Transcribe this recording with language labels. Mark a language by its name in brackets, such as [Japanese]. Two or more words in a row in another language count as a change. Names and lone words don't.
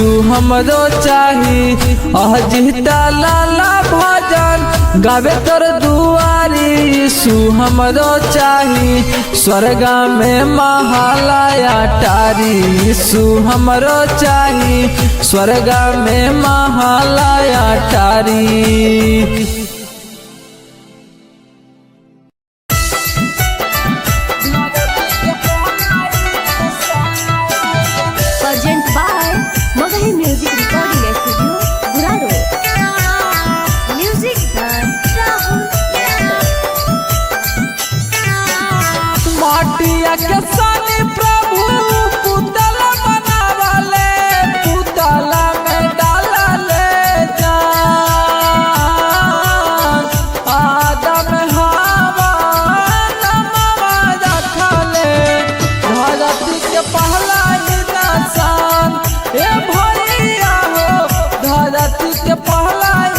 [Magahi] हमरो चाही अजिता लाला भजन गावे तोर दुआरी सु हमरो चाही स्वर्ग में महालया टारी सु हमरो चाही स्वर्ग में महालया टारी। [English] Present by Magahi Music Recording Studio, Guraro. Music by Rahul Yadav. [Magahi] माटिया के सानी प्रभु पुतला बनावले पुतला में डालले जान आदम हवा नमवा रखले धरती के पहला इंसान ए भैया हो धरती के पहला